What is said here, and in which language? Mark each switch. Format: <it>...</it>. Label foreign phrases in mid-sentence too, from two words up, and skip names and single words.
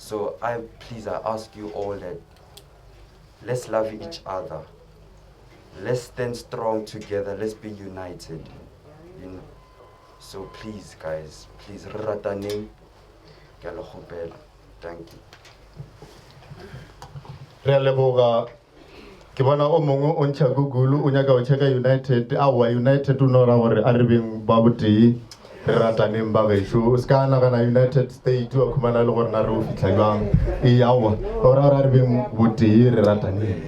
<en>So I ask you all that let's love each other. Let's stand strong together. Let's be united. You know? So please, guys, please, rataneng, thank you.</en> <tn>Re a leboga ke bona o mongwe o ntšha Google o nyaka go checka United awa United o no ra gore a re beng ba botee re rataneng ba gešo o se ka nagana United States wa khumana le gore na re o fitlha jwang e awa o ra re beng botee re rataneng.</tn>